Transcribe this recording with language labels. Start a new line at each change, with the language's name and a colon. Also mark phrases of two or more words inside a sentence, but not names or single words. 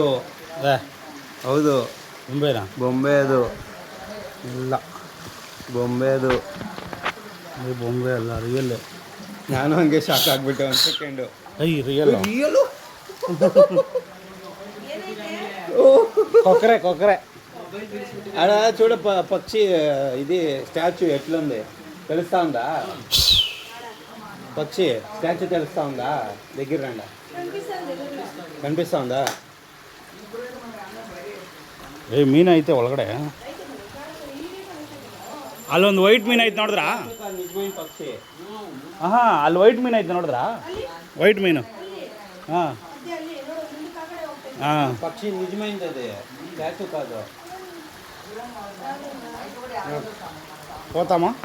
Kannada: ಹೌದು ಬೊಂಬೆನಾ? ಬೊಂಬೆ ಅದು ಇಲ್ಲ, ಬೊಂಬೆ ಅದು ಬೊಂಬೆ ಅಲ್ಲ, ರಿಯಲ್. ನಾನು ಹಂಗೆ ಶಾಕ್ ಆಗಿಬಿಟ್ಟೆ ಒಂದು ಸೆಕೆಂಡು. ರಿಯಲು ಕೊಕ್ಕರೆ ಕೊಕ್ಕರೆ
Telugu: అలా చూడ పక్షి ఇది స్టాచ్యూ ఎట్లుంది తెలుస్తా ఉందా? పక్షి స్టాచ్యూ తెలుస్తా ఉందా? దగ్గర రండి, కనిపిస్తా ఉందా?
Kannada: ಮೀನು ಐತೆ ಒಳಗಡೆ. ಅಲ್ಲೊಂದು ವೈಟ್ ಮೀನು ಐತೆ ನೋಡಿದ್ರಾ? ಪಕ್ಷಿ ಹಾಂ, ಅಲ್ಲಿ ವೈಟ್ ಮೀನು ಐತೆ ನೋಡಿದ್ರಾ? ವೈಟ್ ಮೀನು ಹಾಂ ಹಾಂ,
Telugu: పక్షి నిజమైంది, స్టాచ్యూ కాదు. పోతామా?